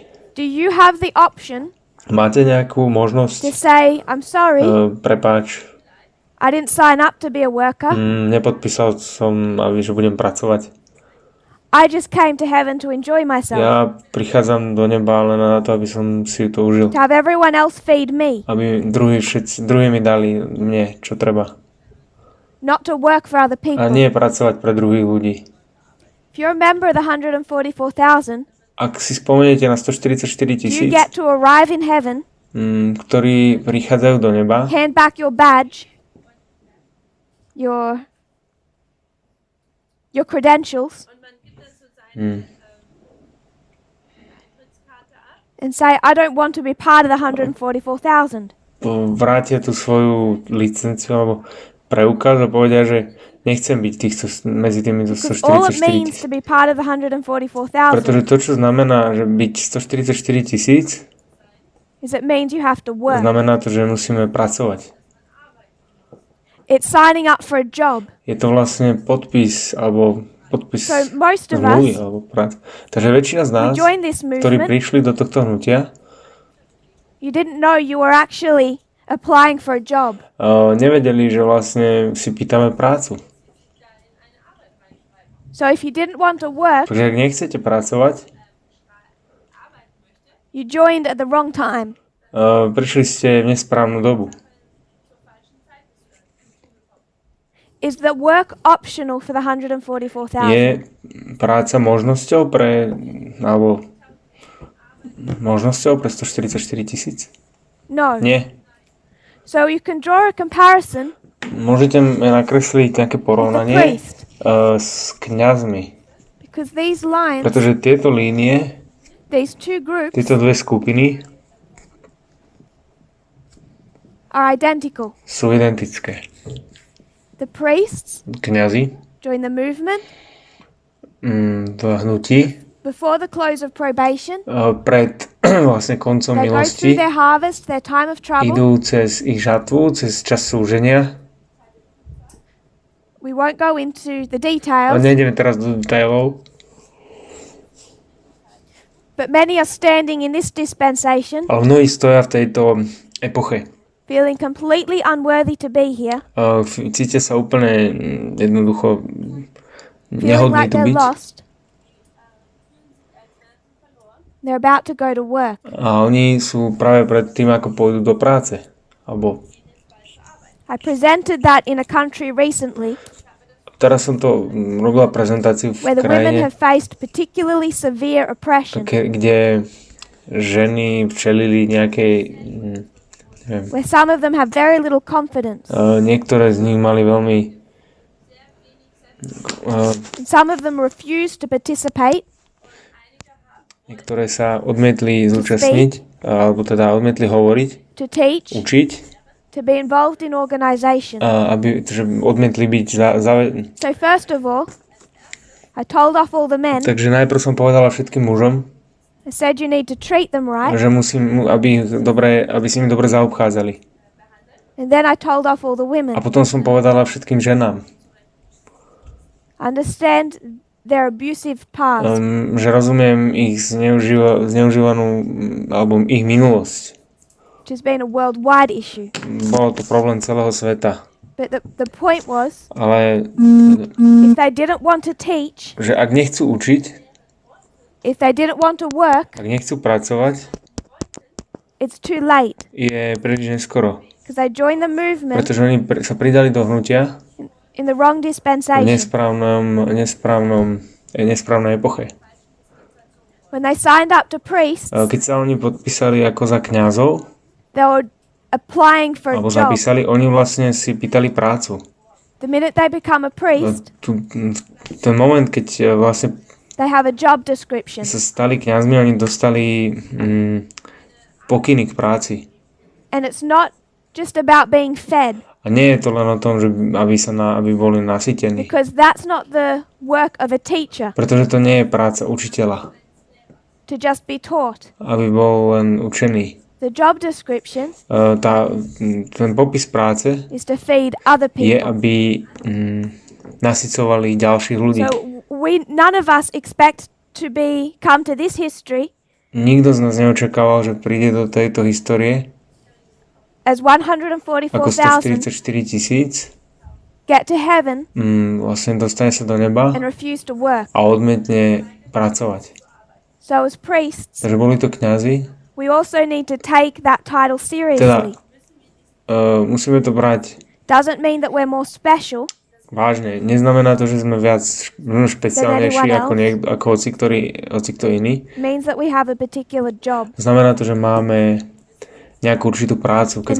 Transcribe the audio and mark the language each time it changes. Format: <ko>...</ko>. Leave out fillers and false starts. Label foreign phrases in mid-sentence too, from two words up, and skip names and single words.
<en>Do you have the option</en> <sk>Máte nejakú to možnosť,</sk> <en>say, I'm sorry,</en> <sk>prepáč,</sk> <en>I didn't sign up to be a worker.</en> <sk>nepodpísal som, že budem pracovať.</sk> <en>I just came to heaven to enjoy myself.</en> <sk>Ja prichádzam do neba len na to, aby som si to užil.</sk> <en>To have everyone else feed me.</en> <sk>Aby druhí mi dali mne, čo treba.</sk> <en>Not to work for other people.</en> <sk>A nie pracovať pre druhých ľudí.</sk> <en>If you're a member of the 144,000,</en> <sk>Ak si spomeniete na 144</sk> <en>you</en> <sk>tisíc,</sk> <en>get to arrive in heaven,</en> <sk>ktorí prichádzajú do neba,</sk> <en>hand back your badge, your credentials, and say, I don't want to be part of the 144,000.</en> <sk>vrátia tú svoju licenciu alebo preukaz a povedia, že nechcem byť medzi týmito</sk> <en>Because all it</en> <sk>144</sk> <en>means</en> <sk>tisíc.</sk> <en>to be part of the 144,000</en> <sk>Pretože to, čo znamená, že byť 144 tisíc,</sk> <en>is it means you have to work.</en> <sk>znamená to, že musíme pracovať.</sk> <en>It's signing up for a job.</en> <sk>Je to vlastne podpis</sk> <en>So most of</en> <sk>zmluvy</sk> <en>us,</en> <sk>alebo práce. Takže väčšina z</sk> <en>we</en> <sk>nás,</sk> <en>joined this</en> <sk>ktorí</sk> <en>movement,</en> <sk>prišli do tohto hnutia,</sk> <en>you didn't know you were actually applying for a job.</en> <sk>nevedeli, že vlastne si pýtame prácu.</sk> <en>So if you didn't want to work,</en> <sk>Takže ak nechcete pracovať,</sk> <en>you joined at the wrong time.</en> <sk>prišli ste v nesprávnu dobu.</sk> <en>Is the work optional for the 144,000?</en> <sk>Je práca možnosťou alebo možnosťou pre 144 000?</sk> <en>No.</en> <sk>Nie.</sk> <en>So you can draw a comparison</en> <sk>Môžete nakresliť nejaké</sk> <en>with the</en> <sk>porovnanie</sk> <en>priest,</en> <sk>s kňazmi.</sk> <en>because these lines,</en> <sk>Pretože tieto línie,</sk> <en>these two groups,</en> <sk>tieto dve skupiny</sk> <en>are identical.</en> <sk>sú identické.</sk> <en>The priests</en> <sk>Kňazi</sk> <en>join the movement</en> <sk>v hnutí</sk> <en>before the close of probation.</en> <sk>pred vlastne koncom</sk> <en>They go through</en> <sk>milosti</sk> <en>their harvest, their time of trouble.</en> <sk>idú cez ich žatvu, cez čas súženia.</sk> <en>We won't go into the</en> <sk>A</sk> <en>details,</en> <sk>nejdeme teraz do detailov,</sk> <en>but many are standing in this dispensation,</en> <sk>ale mnohí stoja v tejto epoche.</sk> <en>feeling completely unworthy to be here,</en> <sk>Cítia sa úplne jednoducho</sk> <en>feeling</en> <sk>nehodní</sk> <en>like</en> <sk>tu</sk> <en>they're</en> <sk>byť.</sk> <en>lost. They're about to go to work.</en> <sk>A oni sú práve pred tým, ako pôjdu do práce. Alebo</sk> <en>I presented that in a country recently</en> <sk>teraz som to robila prezentáciu v</sk> <en>where the women</en> <sk>krajine,</sk> <en>have faced particularly severe oppression,</en> <sk>kde ženy čelili nejakej</sk> <en>where some of them have very little confidence,</en> <sk>niektoré z nich mali veľmi</sk> <en>and some of them refused to participate,</en> <sk>niektoré sa odmietli zúčastniť, alebo teda odmietli hovoriť,</sk> <en>to teach,</en> <sk>učiť,</sk> <en>to be involved in organization.</en> <sk>že odmietli byť</sk> <en>So first of all, I told off all the men.</en> <sk>Takže najprv som povedala všetkým mužom,</sk> <en>I said you need to treat them right,</en> <sk>že musím, aby si im dobre zaobchádzali.</sk> <en>and then I told off all the women.</en> <sk>A potom som povedala všetkým ženám,</sk> <en>Understand their abusive past,</en> <sk>že rozumiem ich zneužívanú alebo ich minulosť.</sk> <en>which has been a worldwide issue.</en> <sk>Bolo to problém celého sveta.</sk> <en>But the point was,</en> <sk>Ale</sk> <en>if they didn't want to teach,</en> <sk>že ak nechcú učiť,</sk> <en>if they didn't want to work,</en> <sk>ak nechcú pracovať,</sk> <en>it's too late,</en> <sk>je príliš neskoro.</sk> <en>because they joined the movement</en> <sk>Pretože oni sa pridali do hnutia</sk> <en>in the wrong</en> <sk>v</sk> <en>dispensation.</en> <sk>nesprávnej epoche.</sk> <en>When they signed up to priests,</en> <sk>Keď sa oni podpísali ako za kňazov,</sk> <en>they were applying for a</en> <sk>alebo</sk> <en>job.</en> <sk>zapísali, oni vlastne si pýtali prácu.</sk> <en>The minute they become a priest,</en> <sk>Ten moment, keď vlastne</sk> <en>they have a job description.</en> <sk>sa stali kňazmi, oni dostali pokyny k práci.</sk> <en>And it's not just about being fed,</en> <sk>A nie je to len o tom, že aby boli nasytení.</sk> <en>because that's not the work of a teacher,</en> <sk>Pretože to nie je práca učiteľa,</sk> <en>to just be taught.</en> <sk>aby bol len učený.</sk> <en>The job description</en> <sk>Ten popis práce</sk> <en>is to feed other</en> <sk>je,</sk> <en>people.</en> <sk>aby nasycovali ďalších ľudí.</sk> <en>So none of us expect to come to this history</en> <sk>Nikto z nás neočakával, že príde do tejto histórie</sk> <en>as</en> <sk>ako</sk> <en>144,000</en> <sk>144 000,</sk> <en>get to heaven</en> <sk>vlastne dostane sa do neba</sk> <en>and refuse to work.</en> <sk>a odmietne pracovať.</sk> <en>So as priests,</en> <sk>Takže boli to kňazi,</sk> <en>we also need to take that title</en> <sk>teda</sk> <en>seriously.</en> <sk>musíme to brať</sk> <en>Doesn't mean that we're more special,</en> <sk>vážne. Neznamená to, že sme viac špeciálnejší ako hoci kto iný.</sk> <en>means that we have a particular job.</en> <sk>Znamená to, že máme nejakú určitú prácu, keď</sk>